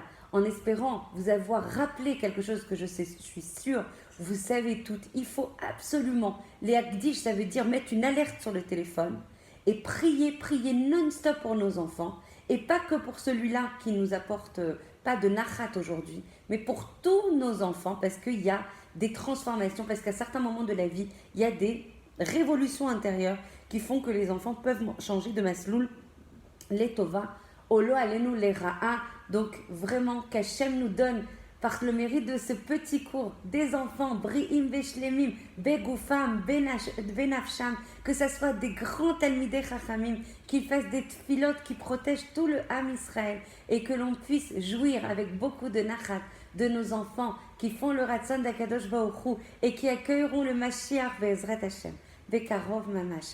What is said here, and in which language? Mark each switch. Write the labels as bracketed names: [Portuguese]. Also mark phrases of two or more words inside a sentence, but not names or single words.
[French] En espérant vous avoir rappelé quelque chose que je suis sûre, vous savez toutes, il faut absolument, les Hakdish, ça veut dire mettre une alerte sur le téléphone et prier non-stop pour nos enfants, et pas que pour celui-là qui nous apporte pas de nachat aujourd'hui, mais pour tous nos enfants, parce qu'il y a des transformations, parce qu'à certains moments de la vie, il y a des révolutions intérieures qui font que les enfants peuvent changer de masloul, [Hebrew] לטובה, לא עלינו לרעה. [French] Donc vraiment qu'Hachem nous donne, par le mérite de ce petit cours, des enfants, [Hebrew] בריאים ושלמים, בגופם, בנפשם, [French] que ce soit des grands [Hebrew] תלמידי חכמים, [French] qui fassent des tfilotes qui protègent tout le [Hebrew] עם ישראל, [French] et que l'on puisse jouir avec beaucoup de nachat de nos enfants qui font le ratzon d' [Hebrew] הקדוש ברוך הוא [French] et qui accueilleront le [Hebrew] משיח בעזרת השם, בקרוב ממש.